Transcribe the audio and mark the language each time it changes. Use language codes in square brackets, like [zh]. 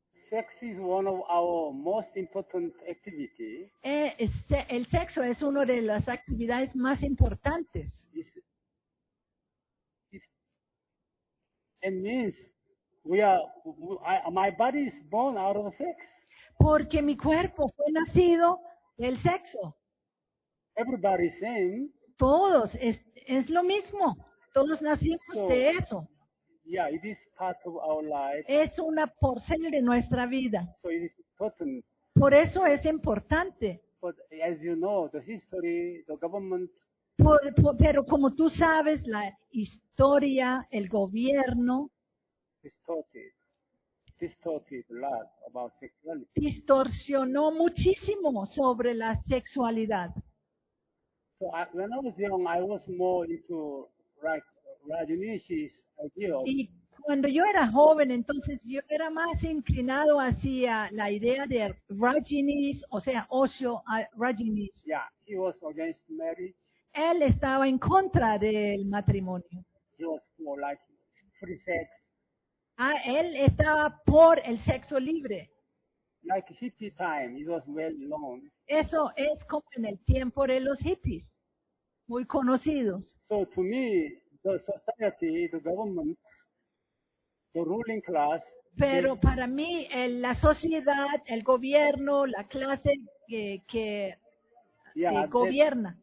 [en] Sex is one of our most important activity. [es] El sexo es una de las actividades más importantes. [en] It means we are my body is born out of sex. [es] Porque mi cuerpo fue nacido del sexo. [en] Everybody same. [es] Todos es lo mismo. Todos nacimos de eso. [en] Yeah, it is part of our life. [es] Es una porción de nuestra vida. [en] So it is important. [es] Por eso es importante. [en] But as you know, the history, the government. [es] Pero como tú sabes, la historia, el gobierno. [en] Distorted a lot about sexuality. [es] Distorsionó muchísimo sobre la sexualidad. [en] So when I was young, I was more into like Rajneesh's idea. [es] Y cuando yo era joven, entonces yo era más inclinado hacia la idea de Rajneesh, o sea, Osho Rajneesh. [en] Yeah, he was against marriage. [es] Él estaba en contra del matrimonio. [en] He was more like free sex. [es] Ah, él estaba por el sexo libre. [en] Like hippie time, it was well known. [es] Eso es como en el tiempo de los hippies, muy conocidos. [en] So to me, the society, the government, the ruling class. [es] Pero para mí, la sociedad, el gobierno, la clase que gobierna.